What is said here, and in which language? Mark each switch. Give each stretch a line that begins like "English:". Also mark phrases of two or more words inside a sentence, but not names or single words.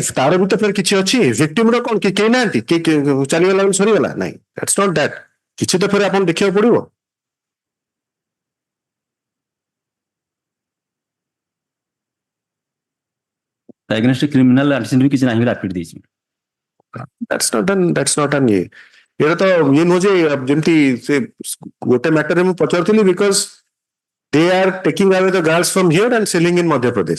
Odia: ତାର ବି ତ ଫେର କିଛି ଅଛି victim ର କଣ କେହି ନାହାନ୍ତି ଚାଲିଗଲା ବୋଲି ସରିଗଲା ନାଇଁ
English: that's not that
Odia: କିଛି ତ ଫେର ଆପଣ ଦେଖିବାକୁ ପଡିବ।
English: Against criminal antecedent
Odia: ବି କିଛି ନାହିଁ ବୋଲି ଆଫିଡ ଦେଇଛି।
English: that's not an
Odia: ଇଏ ଏଇଟା ତ ଇଏ ନୁହଁ ଯେ ଯେମିତି ସେ ଗୋଟେ ମ୍ୟାଟରରେ ମୁଁ ପଚାରୁଥିଲି
English: because they are taking away the girls from here and selling in Madhya Pradesh.